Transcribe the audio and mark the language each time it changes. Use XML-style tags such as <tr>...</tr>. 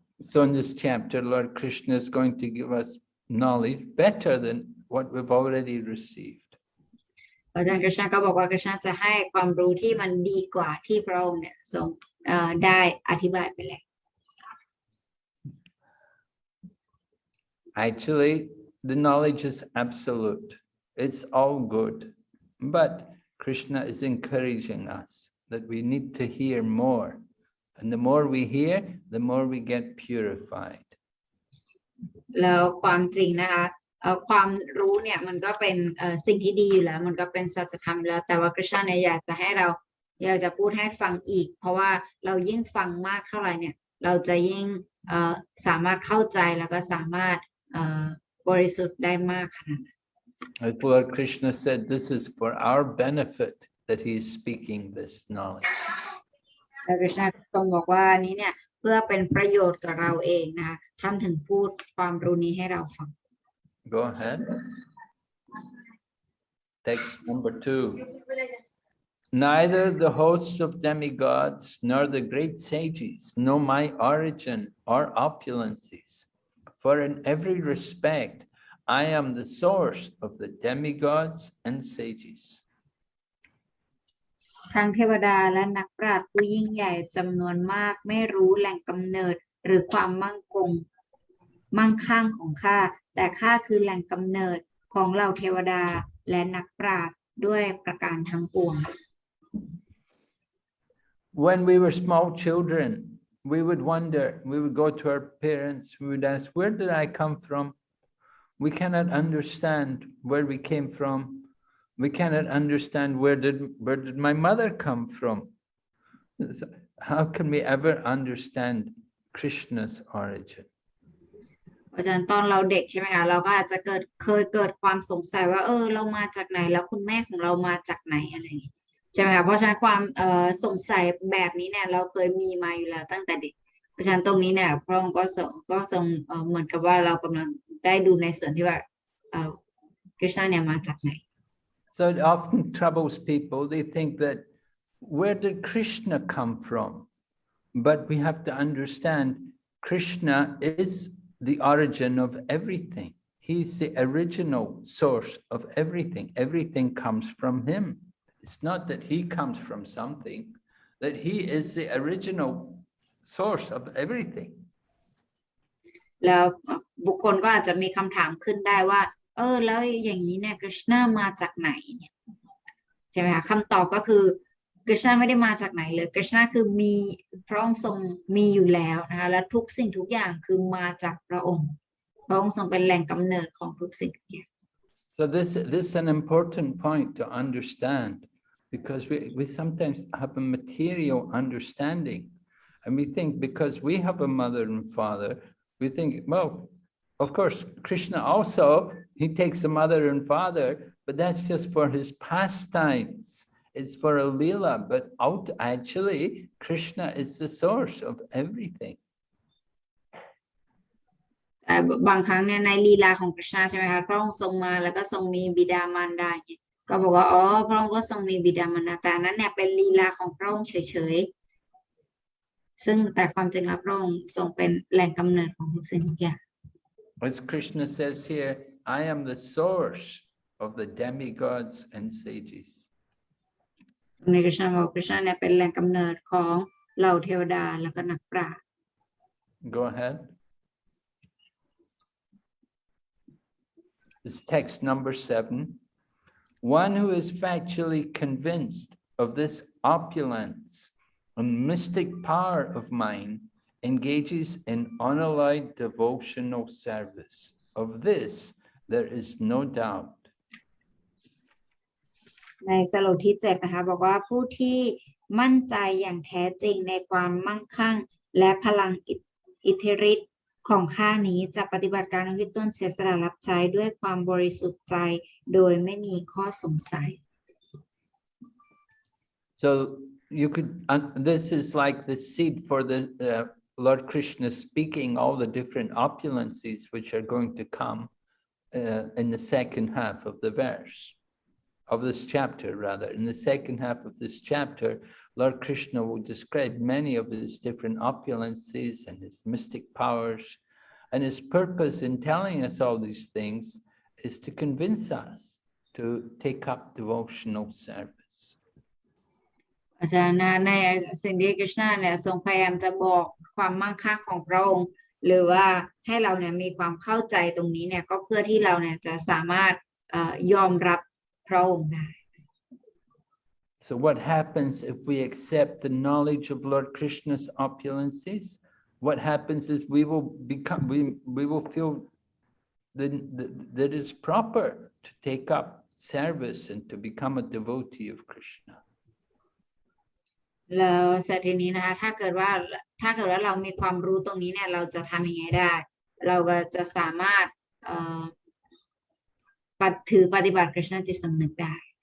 <en>So in this chapter, Lord Krishna is going to give us knowledge better than what we've already received.</en> <th>อาจารย์กฤษณะก็บอกว่ากฤษณะจะให้ความรู้ที่มันดีกว่าที่พระองค์เนี่ยทรงได้อธิบายไปแล้ว</th> <en>Actually, the knowledge is absolute. It's all good. But Krishna is encouraging us that we need to hear more. And the more we hear, the more we get purified.</en> <th>แล้วความจริงนะคะความรู้เนี่ยมันก็เป็นสิ่งที่ดีอยู่แล้วมันก็เป็นสัจธรรมแล้วแต่ว่ากฤษณะเนี่ยอยากจะให้เรา อยากจะพูดให้ฟังอีกเพราะว่าเรายิ่งฟังมากเท่าไหร่เนี่ยเราจะยิ่งสามารถเข้าใจแล้วก็สามารถบริสุทธิ์ได้มากขนาดนั้น</th> <en>As Lord Krishna said, this is for our benefit that he is speaking this knowledge.</en> <th>แล้วคริชนาทรงบอกว่านี้เนี่ยเพื่อเป็นประโยชน์กับเราเองนะคะท่านถึงพูดความรู้นี้ให้เราฟัง</th> <en>Go ahead. Text number 2. Neither the hosts of demigods nor the great sages know my origin or opulences, for in every respect I am the source of the demigods and sages.</en> <th>ทั้งเทวดาและนักปราชญ์ผู้ยิ่งใหญ่จำนวนมากไม่รู้แหล่งกำเนิดหรือความมั่งคั่งของข้าแต่ข้าคือแหล่งกำเนิดของเหล่าเทวดาและนักปราชญ์ด้วยประการทั้งปวง</th> <en>When we were small children, we would wonder, we would go to our parents, we would ask, where did I come from? We cannot understand where we came from. We cannot understand where did my mother come from? How can we ever understand Krishna's origin?</en> <th>เพราะฉะนั้นตอนเราเด็กใช่ไหมคะเราก็อาจจะเคยเกิดความสงสัยว่าเรามาจากไหนแล้วคุณแม่ของเรามาจากไหนอะไรอย่างนี้ใช่ไหมคะเพราะฉะนั้นความสงสัยแบบนี้เนี่ยเราเคยมีมาอยู่แล้วตั้งแต่เด็กเพราะฉะนั้นตรงนี้เนี่ยพระองค์ก็ทรงเหมือนกับว่าเรากำลังได้ดูในส่วนที่ว่าคริสต์เนี่ยมาจากไหน</th> <en>So it often troubles people. They think that where did Krishna come from? But we have to understand Krishna is the origin of everything. He's the original source of everything. Everything comes from him. It's not that he comes from something, that he is the original source of everything.</en> <th>แล้วบุคคลก็อาจจะมีคำถามขึ้นได้ว่าแล้วอย่างนี้เนี่ยคริชนามาจากไหนเนี่ยใช่ไหมคะคำตอบก็คือคริชนาไม่ได้มาจากไหนเลยคริชนาคือมีพระองค์ทรงมีอยู่แล้วนะคะและทุกสิ่งทุกอย่างคือมาจากพระองค์พระองค์ทรงเป็นแหล่งกำเนิดของทุกสิ่งทุกอย่าง</th> <en>So this is an important point to understand, because we sometimes have a material understanding, and we think because we have a mother and father, we think, well, of course, Krishna also, he takes a mother and father, but that's just for his pastimes. It's for a lila, but actually, Krishna is the source of everything.</en> <th>แต่บางครั้งเนี่ยในลีลาของคริชนาใช่ไหมคะพระองค์ทรงมาแล้วก็ทรงมีบิดามารดาเนี่ยก็บอกว่าพระองค์ก็ทรงมีบิดามารดาแต่นั้นเนี่ยเป็นลีลาของพระองค์เฉยๆซึ่งแต่ความจริงแล้วพระองค์ทรงเป็นแหล่งกำเนิดของทุกสิ่งทุกอย่าง</th> <en>As Krishna says here, I am the source of the demigods and sages.</en> <th>ในคริชนาบอกคริชนาเนี่ยเป็นแหล่งกำเนิดของเหล่าเทวดาแล้วก็นักปราชญ์</th> <en>Go ahead. This text number 7. One who is factually convinced of this opulence and mystic power of mine engages in unalloyed devotional service. Of this, there is no doubt.</en> <th>ในสโลกที่7นะคะบอกว่าผู้ที่มั่นใจอย่างแท้จริงในความมั่งคั่งและพลังอิทธิฤทธิ์ของข้านี้จะปฏิบัติการวิต้นเสียสละรับใช้ด้วยความบริสุทธิ์ใจโดยไม่มีข้อสงสัย</th> <en>So you could, this is like the seed for the Lord Krishna speaking all the different opulences which are going to come in the second half of the verse, of this chapter rather. In the second half of this chapter, Lord Krishna will describe many of his different opulences and his mystic powers. And his purpose in telling us all these things is to convince us to take up devotional service.</en> <th>อาจารย์ในสิ่งที่คริชนาเนี่ยทรงพยายามจะบอกความมั่งคั่งของพระองค์หรือว่าให้เราเนี่ยมีความเข้าใจตรงนี้เนี่ยก็เพื่อที่เราเนี่ยจะสามารถยอมรับพระองค์ได้</th> <en>So what happens if we accept the knowledge of Lord Krishna's opulences? What happens is we will feel that it's proper to take up service and to become a devotee of Krishna.</en> <th>แล้วเสร็จทีนี้นะคะถ้าเกิดว่าเรามีความรู้ตรงนี้เนี่ยเราจะทำยังไงได้ เราก็จะสามารถเอ่อปฏิบัติกฤษณจิตสำนึกได้</th>